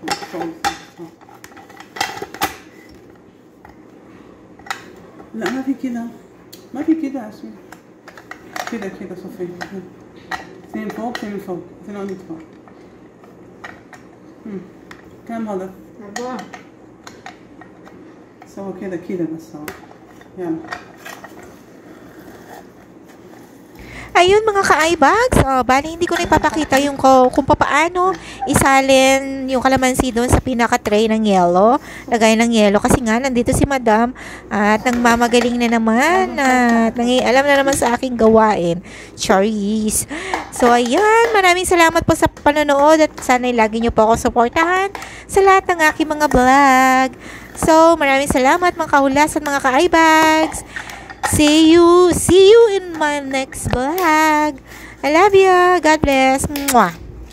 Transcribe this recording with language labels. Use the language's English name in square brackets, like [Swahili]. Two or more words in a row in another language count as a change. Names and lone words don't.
[Arabic] لا ما في كذا، ما في كذا اسمي كذا صفي. 2 فوق 2 من فوق 2 فوق. كم هذا؟ 4. سوى كذا بس سوى. يلا. [Filipino] Ayun mga ka-eyebags, bali hindi ko na ipapakita yung kung paano isalin yung kalamansi doon sa pinaka-tray ng yellow. Lagay ng yellow kasi nga nandito si Madam at nagmamagaling na naman at alam na naman sa aking gawain. Charis. So ayan, maraming salamat po sa panonood at sana lagi nyo po ako suportahan sa lahat ng aking mga vlog. So maraming salamat mga kahulas at mga ka-eyebags. [English] See you in my next vlog. I love you. God bless. Mwah.